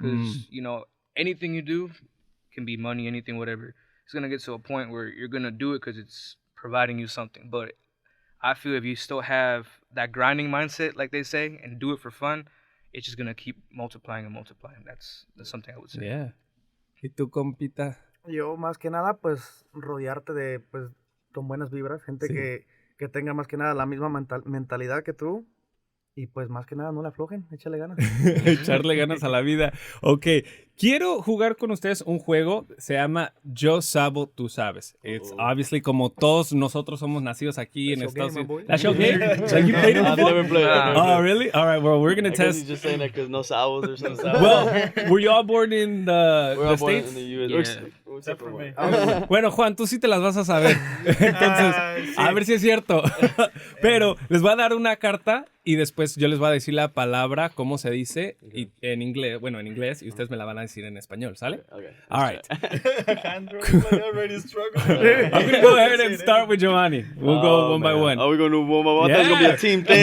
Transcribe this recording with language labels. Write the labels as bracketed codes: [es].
[en] Because, you know, anything you do, can be money, anything, whatever. It's going to get to a point where you're going to do it because it's providing you something. But I feel if you still have that grinding mindset, like they say, and do it for fun, it's just going to keep multiplying and multiplying. That's something I would say. [es] Yeah. ¿Y tú, compita? Yo, más que nada, pues, rodearte de, pues, con buenas vibras. Gente que tenga más que nada la misma mentalidad que tú. Y pues más que nada no le aflojen, échale ganas. Echarle ganas a la vida. Ok, quiero jugar con ustedes un juego, se llama Yo Sabo, Tú Sabes. [en] It's obviously [es] como todos nosotros somos nacidos aquí en Estados Unidos. [en] That's your game? Like you played it before? I've never played it. Oh, really? All right, well, we're going to test. He's just saying that because [es] no sabos [en] or something. Well, were you all born in the We're all born States? in the US. Yeah. Except for me. [es] Bueno, Juan, tú sí te las vas a saber. Entonces, a ver si es cierto. Pero les voy a dar una carta y después yo les voy a decir la palabra, cómo se dice, y en inglés, y ustedes me la van a decir en español, ¿sale? [en] Okay. All right. Alejandro is already struggling. I'm going to go ahead and start with Giovanni. We'll go one by one. Are we going to do one by one? I thought it was going to be a team thing.